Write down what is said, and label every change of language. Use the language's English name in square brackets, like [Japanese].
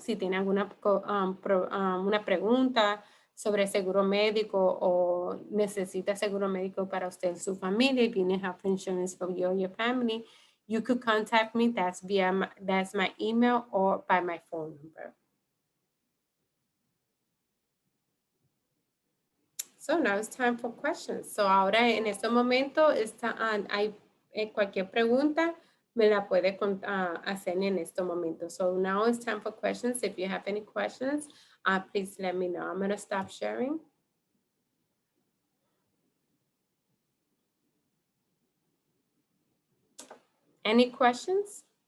[Spanish] Si tiene alguna una pregunta sobre seguro médico o necesita seguro médico para usted y su familia, [English] if you need health insurance for you or your family, you could contact me. That's my email or by my phone number. So now it's time for questions. [Spanish] So ahora en este momento hay cualquier pregunta me la puede hacer en este momento. [English] So now it's time for questions. If you have any questions, please let me know. I'm going to stop sharing. Any questions?